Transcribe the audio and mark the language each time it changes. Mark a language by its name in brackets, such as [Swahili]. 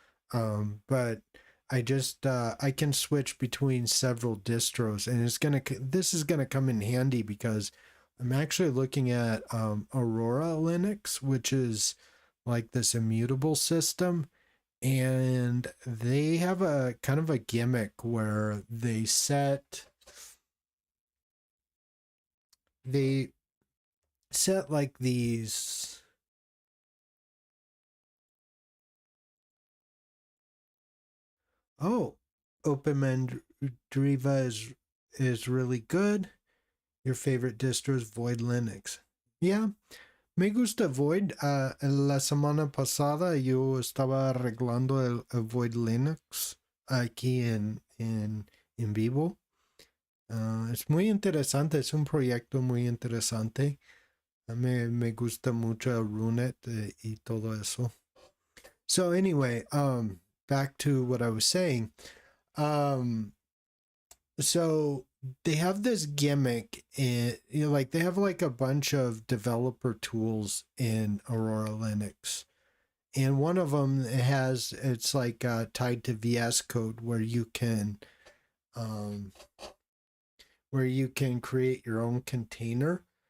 [English] But I can switch between several distros, and this is gonna come in handy because I'm actually looking at Aurora Linux, which is like this immutable system, and they have a kind of a gimmick where they set like these. Oh, Open Mandriva is really good. Your favorite distro is Void Linux. Yeah, [Spanish] me gusta Void. La semana pasada yo estaba arreglando el Void Linux aquí en vivo. Es muy interesante, es un proyecto muy interesante. Me gusta mucho Runet y todo eso. [English] So anyway, back to what I was saying. Um, so they have this gimmick in, like they have like a bunch of developer tools in Aurora Linux, and one of them it's like tied to VS Code um, where you can create your own container.